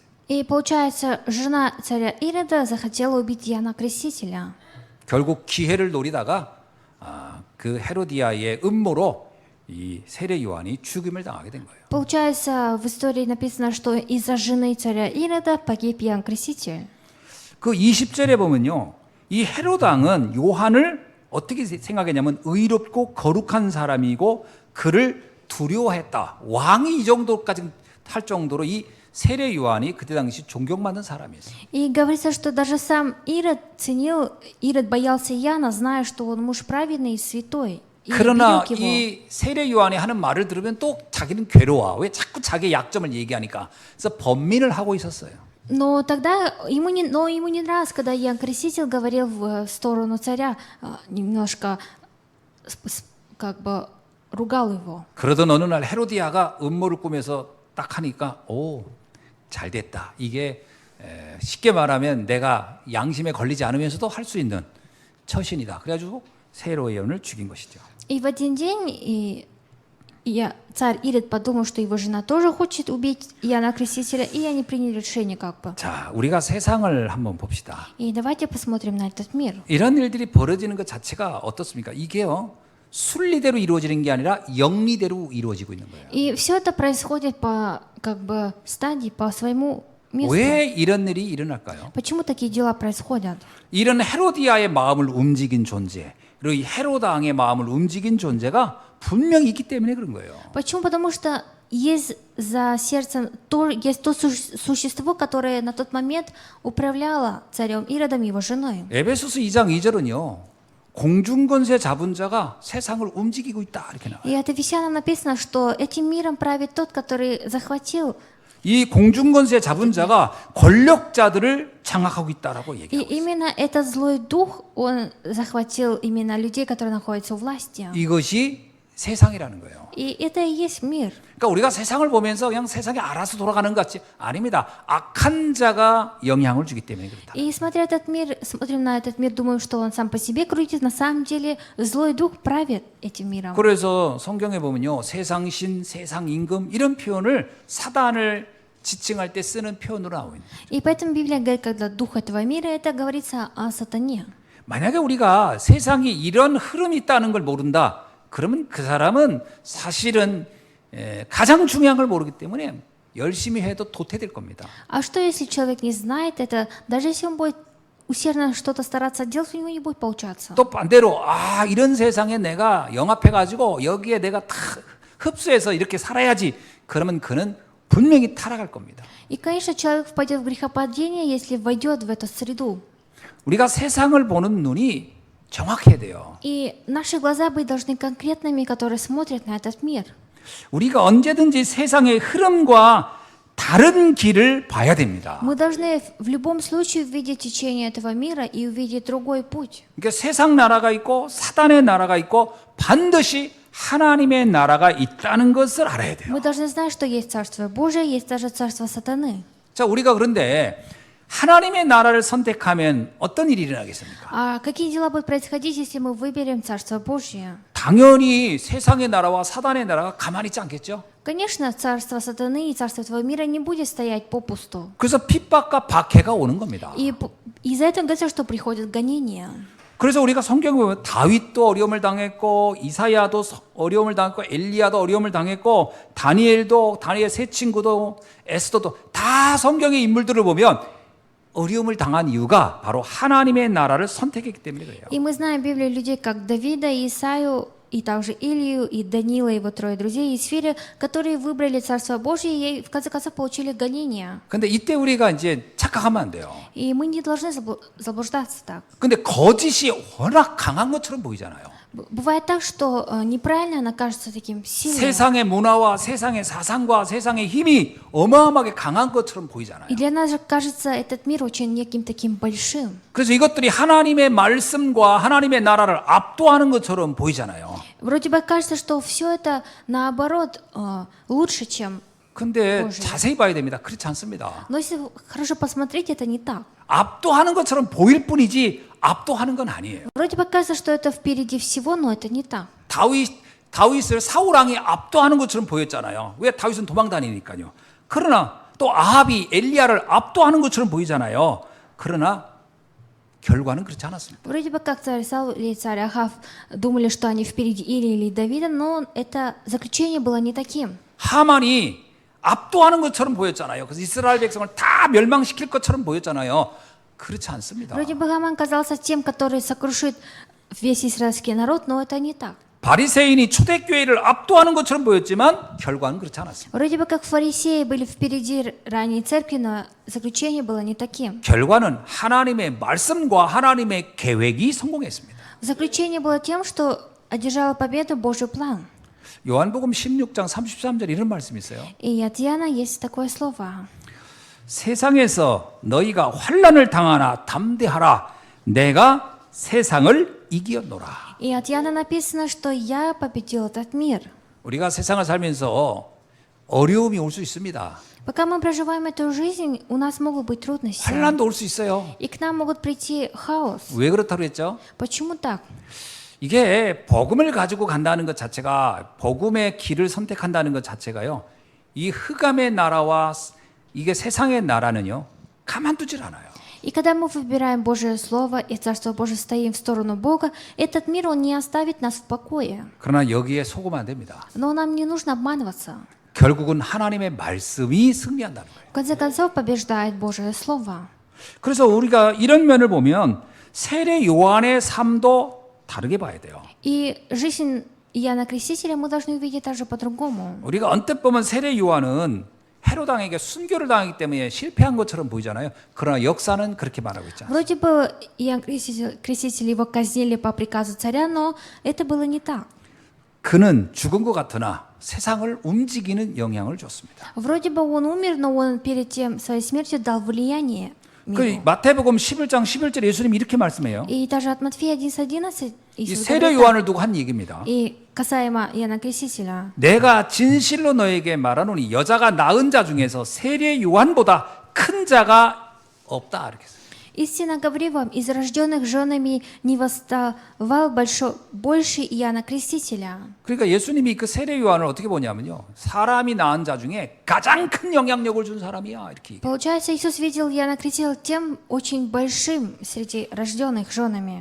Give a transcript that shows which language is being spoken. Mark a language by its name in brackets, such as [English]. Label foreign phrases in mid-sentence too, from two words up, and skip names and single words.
[Russian] И получается, жена царя Ирода захотела убить Иоанна Крестителя. [Korean] 결국 기회를 노리다가 그 헤로디아의 음모로 이 세례 요한이 죽임을 당하게 된 거예요. [Russian] Получается, в истории написано, что из-за жены царя Ирода погиб Иоанн Креститель. [Korean] 그 20절에 보면요, 이 헤롯 왕은 요한을 어떻게 생각했냐면 의롭고 거룩한 사람이고 그를 두려워했다. 왕이 이 정도까지 할 정도로 이 세례 요한이 그때 당시 존경받는 사람이었어요. [Russian] И говорится, что даже сам Ирод боялся Иоанна, зная, что он муж праведный и святой. И [Korean] 그러나 [Russian] берег его. [Korean] 이 세례 요한이 하는 말을 들으면 또 자기는 괴로워. 왜 자꾸 자기의 약점을 얘기하니까. 그래서 번민을 하고 있었어요. [Russian] Но тогда ему не нравилось, когда Иоанн Креститель говорил в сторону царя, немножко как бы ругал его. [Korean] 그러던 어느 날 헤로디아가 음모를 꾸며서 딱 하니까 잘 됐다. 이게 쉽게 말하면 내가 양심에 걸리지 않으면서도 할 수 있는 처신이다. 그래가지고 세례 요한을 죽인 것이죠. [Russian] И в один день царь Ирод подумал, что его жена тоже хочет убить Иоанна Крестителя, и они приняли решение как бы. [Korean] 자, 우리가 세상을 한번 봅시다. [Russian] И давайте посмотрим на этот мир. [Korean] 이런 일들이 벌어지는 것 자체가 어떻습니까? 이게요, 순리대로 이루어지는 게 아니라 영리대로 이루어지고 있는 거예요. [Russian] И все это происходит по как бы стадии, по своему месту. [Korean] 왜 이런 일이 일어날까요? [Russian] Почему такие дела происходят? [Korean] 이런 헤로디아의 마음을 움직인 존재, 그리고 이 헤롯 왕의 마음을 움직인 존재가 분명히 있기 때문에 그런 거예요. [Russian] Почему? Потому что есть за сердцем есть то существо, которое на тот момент управляло царем Иродом и его женой. [Korean] 에베소서 2장 2절은요, 공중권세 잡은 자가 세상을 움직이고 있다 이렇게 나와요. [Russian] И от Ефесянам написано, что этим миром правит тот, который захватил. [Korean] 이 공중권세 잡은 자가 권력자들을 장악하고 있다라고 [Russian] И [Korean] 얘기해요. [Russian] именно этот злой дух, он захватил именно людей, которые находятся у власти. [Korean] 이것이 세상이라는 거예요. [Russian] И это и есть мир. [Korean] 그러니까 우리가 세상을 보면서 그냥 세상이 알아서 돌아가는 것 같지 아닙니다. 악한 자가 영향을 주기 때문에 그렇다. [Russian] И смотрим на этот мир, думаем, что он сам по себе крутит. На самом деле злой дух правит этим миром. [Korean] 그래서 성경에 보면요, 세상신, 세상임금 이런 표현을 사단을 지칭할 때 쓰는 표현으로 나오고 있는. [Russian] И поэтому Библия говорит, когда дух этого мира, это говорится о сатане. [Korean] 만약에 우리가 세상에 이런 흐름이 있다는 걸 모른다. 그러면 그 사람은 사실은 가장 중요한 걸 모르기 때문에 열심히 해도 도태될 겁니다. [Russian] А что, если человек не знает это, даже если он будет усердно что-то стараться делать, у него не будет получаться. [Korean] 또 반대로 이런 세상에 내가 영합해가지고 여기에 내가 다 흡수해서 이렇게 살아야지. 그러면 그는 분명히 타락할 겁니다. [Russian] И, конечно, человек впадет в грехопадение, если войдет в эту среду. [Korean] 우리가 세상을 보는 눈이 정확해야 돼요. [Russian] И наши глаза быть должны конкретными, которые смотрят на этот мир. [Korean] 우리가 언제든지 세상의 흐름과 다른 길을 봐야 됩니다. [Russian] Мы должны в любом случае увидеть течение этого мира и увидеть другой путь. [Korean] 그러니까 세상 나라가 있고 사단의 나라가 있고 반드시 하나님의 나라가 있다는 것을 알아야 돼요. [Russian] Мы должны знать, что есть Царство Божие, есть даже Царство Сатаны. [Korean] 자, 우리가 그런데 하나님의 나라를 선택하면 어떤 일이 일어나겠습니까? [Russian] А какие дела будут происходить, если мы выберем Царство Божье? [Korean] 당연히 세상의 나라와 사단의 나라가 가만히 있지 않겠죠? [Russian] Конечно, Царство Сатаны и Царство этого мира не будет стоять попусту. [Korean] 그래서 핍박과 박해가 오는 겁니다. [Russian] И из-за этого говорится, что приходят гонения. [Korean] 그래서 우리가 성경에 보면 다윗도 어려움을 당했고 이사야도 어려움을 당했고 엘리야도 어려움을 당했고 다니엘 세 친구도 에스더도 다 성경의 인물들을 보면 어려움을 당한 이유가 바로 하나님의 나라를 선택했기 때문에 그래요. [Russian] И мы знаем в Библии людей, как Давида, Исаию, и также Илию, и Данила, его трое друзей, и Сфири, которые выбрали Царство Божье и в конце концов получили гонения. [Korean] 근데 이때 우리가 이제 착각하면 안 돼요. [Russian] И мы не должны заблуждаться так. [Korean] 근데 거짓이 워낙 강한 것처럼 보이잖아요. [Russian] Бывает так, что неправильно она кажется таким сильным. [Korean] 세상의 문화와 세상의 사상과 세상의 힘이 어마어마하게 강한 것처럼 보이잖아요. [Russian] И для нас же кажется этот мир очень неким таким большим. [Korean] 그래서 이것들이 하나님의 말씀과 하나님의 나라를 압도하는 것처럼 보이잖아요. [Russian] Вроде бы кажется, что все это наоборот лучше, чем. [Korean] 근데 [Russian] Боже. [Korean] 자세히 봐야 됩니다. 그렇지 않습니다. [Russian] Но если хорошо посмотреть, это не так. [Korean] 압도하는 것처럼 보일 뿐이지 압도하는 건 아니에요. [Russian] Вроде бы кажется, что это впереди всего, но это не так. [Korean] 다윗을 사울 왕이 압도하는 것처럼 보였잖아요. 왜? 다윗은 도망다니니까요. 그러나 또 아합이 엘리야를 압도하는 것처럼 보이잖아요. 그러나 결과는 그렇지 않았습니다. [Russian] Вроде бы как царь Саул или царь Ахав думали, что они впереди Илии или Давида, но это заключение было не таким. [Korean] 하만이 압도하는 것처럼 보였잖아요. 그래서 이스라엘 백성을 다 멸망시킬 것처럼 보였잖아요. 그렇지 않습니다. [Russian] Вроде бы Хаман казался тем, который сокрушит весь израильский народ, но это не так. [Korean] 바리새인이 초대교회를 압도하는 것처럼 보였지만 결과는 그렇지 않았습니다. [Russian] Вроде бы как фарисеи были впереди ранней церкви, но заключение было не таким. [Korean] 결과는 하나님의 말씀과 하나님의 계획이 성공했습니다. [Russian] Заключение было тем, что одержала победу Божий план. [Korean] 요한복음 16장 33절 이런 말씀이 있어요. [Russian] И от Иоанна есть такое слово. [Korean] 세상에서 너희가 환난을 당하나 담대하라. 내가 세상을 이기었노라. [Russian] И от Иоанна написано, что я победил этот мир. [Korean] 우리가 세상을 살면서 어려움이 올 수 있습니다. [Russian] Пока мы проживаем эту жизнь, у нас могут быть трудности. [Korean] 환난도 올 수 있어요. [Russian] И к нам могут прийти хаос. [Korean] 왜 그렇다고 했죠? [Russian] Почему так? [Korean] 이게 복음을 가지고 간다는 것 자체가 복음의 길을 선택한다는 것 자체가요. 이 흑암의 나라와 이게 세상의 나라는요. 가만두질 않아요. [Russian] И когда мы выбираем Божье Слово и Царство Божие стоим в сторону Бога, этот мир, он не оставит нас в покое. [Korean] 그러나 여기에 속으면 안 됩니다. [Russian] Но нам не нужно обманываться. [Korean] 결국은 하나님의 말씀이 승리한다는 거예요. [Russian] В конце концов, побеждает Божье Слово. [Korean] 그래서 우리가 이런 면을 보면 세례 요한의 삶도 다르게 봐야 돼요. [Russian] И жизнь Иоанна Крестителя мы должны увидеть также по-другому. [Korean] 우리가 언뜻 보면 세례 요한은 헤롯 왕에게 순교를 당하기 때문에 실패한 것처럼 보이잖아요. 그러나 역사는 그렇게 말하고 있지 않습니다. [Russian] Вроде бы Иоанн Креститель его казнили по приказу царя, но это было не так. [Korean] 그는 죽은 것 같으나 세상을 움직이는 영향을 줬습니다. [Russian] Вроде бы он умер, но он перед тем своей смертью дал влияние [Korean] 그 [Russian] миру. [Korean] 마태복음 11장 11절에 예수님이 이렇게 말씀해요. [Russian] И даже от Матфея 11:11 [Korean] 이 [Russian] Иисус [Korean] 세례 [Russian] говорит [Korean] 요한을 두고 한 얘기입니다. [Russian] так. И касаемо Иоанна Крестителя. [Korean] 내가 진실로 너에게 말하노니 여자가 낳은 자 중에서 세례 요한보다 큰 자가 없다 이렇게 했어요. [Russian] Истинно говорю вам, из рожденных женами не восставал больше Иоанна Крестителя. [Korean] 그러니까 예수님이 그 세례 요한을 어떻게 보냐면요. 사람이 낳은 자 중에 가장 큰 영향력을 준 사람이야. 이렇게. [Russian] Получается, Иисус видел Иоанна Крестителя тем очень большим среди рожденных женами.